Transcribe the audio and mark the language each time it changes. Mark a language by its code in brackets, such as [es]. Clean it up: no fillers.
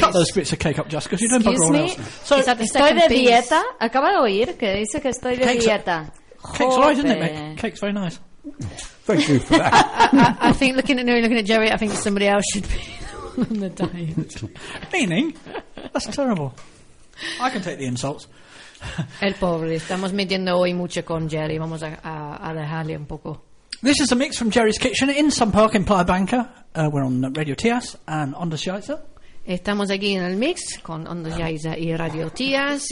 [en] Cut those bits of cake up, Jessica, because you don't bother anyone else. So, is that the second piece? [es] Estoy de dieta. Acaba de oír que dice que estoy de dieta. [en] Cake's right, isn't it, Mick? Cake's very nice. Thank you for that. I think looking at Jerry, I think somebody else should be on the diet. Meaning? That's terrible. I can take the insults. [es] El pobre, estamos midiendo hoy mucho con Jerry. Vamos a dejarle un poco. [en] This is a mix from Jerry's Kitchen in Sun Park in Playa Banca. We're on Radio Tias and Onda Shiaiza. [es] Estamos aquí en el mix con Onda Shiaiza y Radio Tias.